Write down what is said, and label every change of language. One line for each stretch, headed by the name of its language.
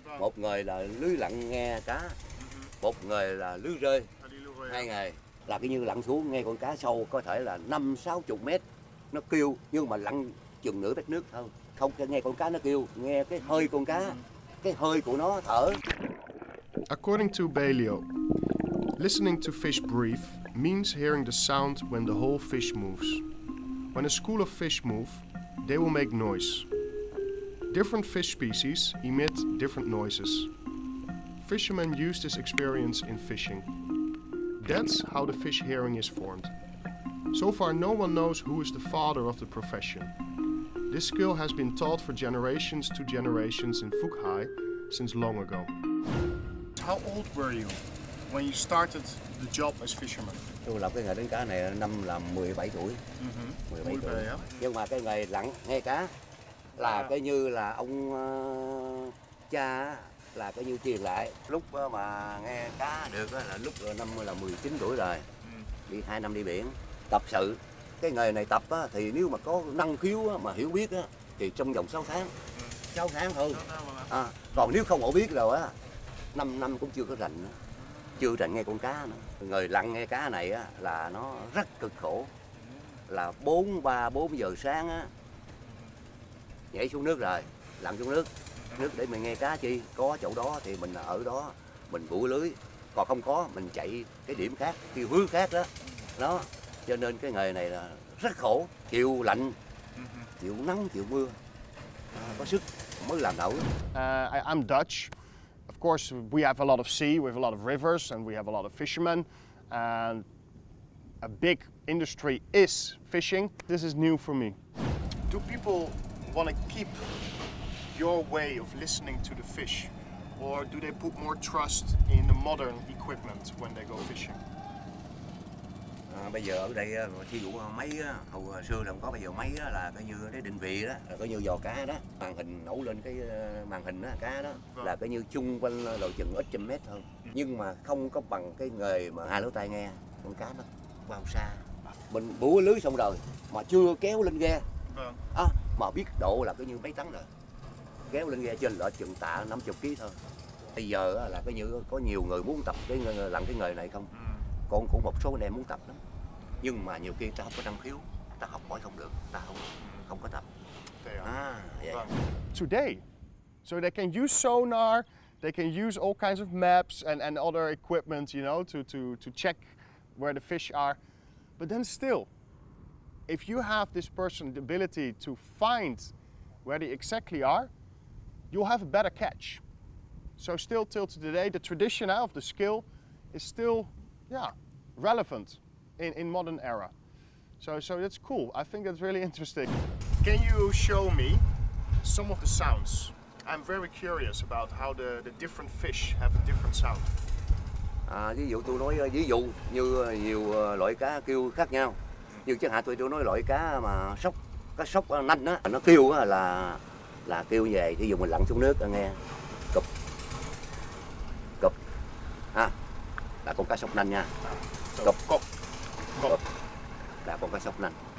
Vietnamese: Một nghề là lưới lặn nghe cá, một nghề là lưới rơi. 2 nghề là cái như lặn xuống nghe con cá sâu có thể là 50-60 mét nó kêu, nhưng mà lặn chừng nửa mét nước thôi. Không nghe con cá nó kêu, nghe cái hơi con cá, cái hơi của nó thở.
English: According to Bailio, listening to fish breathe means hearing the sound when the whole fish moves. When a school of fish move, they will make noise. Different fish species emit different noises. Fishermen use this experience in fishing. That's how the fish hearing is formed. So far, no one knows who is the father of the profession. This skill has been taught for generations to generations in Phuc Hai since long ago. How old were you when you started the job as fisherman?
Vietnamese: Tôi làm cái nghề đánh cá này năm là 17 tuổi. 17 tuổi. Nhưng mà cái nghề lặn nghe cá là cái như là ông cha là cái như truyền lại. Lúc mà nghe cá được là lúc năm là 19 tuổi rồi. Đi 2 năm đi biển. Tập sự. Cái nghề này tập thì nếu mà có năng khiếu mà hiểu biết thì trong vòng 6 tháng. 6 tháng thôi. Còn nếu không hiểu biết rồi 5 năm cũng chưa có rành nữa. Chưa rành nghe con cá nữa. Người lặn nghe cá này là nó rất cực khổ. Là 4 giờ sáng nhảy xuống nước rồi, lặn xuống nước để mình nghe cá chi. Có chỗ đó thì mình ở đó, mình bủa lưới. Còn không có, mình chạy cái điểm khác, tiêu hướng khác đó. Đó, cho nên cái nghề này là rất khổ. Chịu lạnh, chịu nắng, chịu mưa. Có sức mới làm nổi.
English: I'm Dutch. Of course, we have a lot of sea, we have a lot of rivers, and we have a lot of fishermen. And a big industry is fishing. This is new for me. Do people want to keep your way of listening to the fish? Or do they put more trust in the modern equipment when they go fishing?
Vietnamese: Bây giờ ở đây thí dụ máy hồi xưa là không có, bây giờ máy là coi như cái định vị đó, là coi như giò cá đó, màn hình nổ lên cái màn hình đó, cá đó là coi như chung quanh đầu chừng ít trăm mét thôi. Nhưng mà không có bằng cái nghề mà 2 lỗ tai nghe, con cá nó vào xa. Mình bủa lưới xong rồi mà chưa kéo lên ghe, mà biết độ là coi như mấy tấn rồi, kéo lên ghe trên lợi chừng tạ 50 kg thôi. Bây giờ là coi như có nhiều người muốn tập cái làm cái nghề này không. Còn cũng một số anh em muốn tập lắm, nhưng mà nhiều khi ta không có năng khiếu, ta học hỏi không được, ta không có tập. Vậy.
English: Today, so they can use sonar, they can use all kinds of maps and other equipment, you know, to check where the fish are. But then still, if you have this person the ability to find where they exactly are, you'll have a better catch. So still till today, the tradition of the skill is still relevant in modern era. So that's cool. I think that's really interesting. Can you show me some of the sounds? I'm very curious about how the different fish have a different sound.
Vietnamese: Ví dụ tôi nói ví dụ như nhiều loại cá kêu khác nhau. Như chẳng hạn tôi nói loại cá mà sóc Cá sóc nanh á, nó kêu á là kêu về, ví dụ mình lặn xuống nước nghe cụp cụp ha, là con cá sóc nanh nha, cụp cụp là con cá sóc nanh.